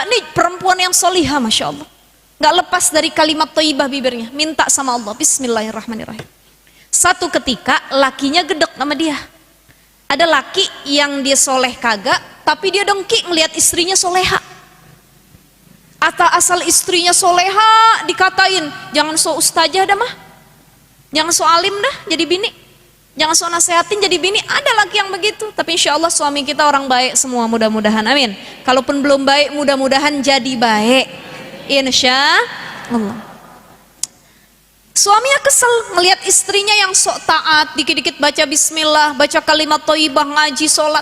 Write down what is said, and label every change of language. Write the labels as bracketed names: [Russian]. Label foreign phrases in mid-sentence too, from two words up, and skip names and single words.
[Indonesian] Ini perempuan yang solihah, [Arabic] ما شاء الله, [Indonesian] nggak lepas dari kalimat thayyibah bibirnya, minta sama Allah Bismillahirrahmanirrahim. Satu ketika lakinya gedek sama dia. Ada laki yang dia soleh kagak, tapi dia dengki melihat istrinya soleha. Asal istrinya soleha dikatain, jangan so ustazah dah mah, jangan so alim dah jadi bini, jangan so nasehatin jadi bini. Ada laki yang begitu, tapi [Arabic] إن شاء الله [Indonesian] suami kita orang baik semua, mudah-mudahan, amin. Kalaupun belum baik, mudah-mudahan jadi baik, [Arabic] إن شاء الله. [Indonesian] Suaminya kesel melihat istrinya yang sok taat, dikit-dikit baca bismillah, baca kalimat thayyibah, ngaji, sholat.